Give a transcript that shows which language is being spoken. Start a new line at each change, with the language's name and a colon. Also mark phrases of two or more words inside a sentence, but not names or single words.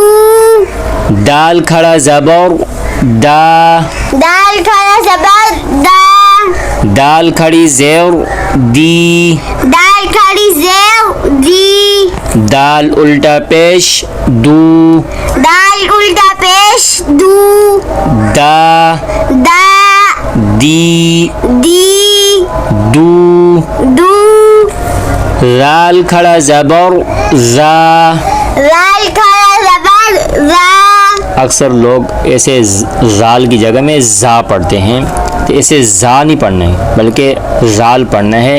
Urdu: دال کھڑا زبر دا. دال کھڑا زبر دا. دال کھڑی زیر دی. دال کھڑی زیر دی. دال الٹا پیش دو. دال الٹا پیش دو. دا دا. دی دی. دو. دو. رال کھڑا زبر زا. رال کھڑا زبر را. اکثر لوگ ایسے زال کی جگہ میں زا پڑھتے ہیں, تو ایسے زا نہیں پڑھنا ہے بلکہ زال پڑھنا ہے.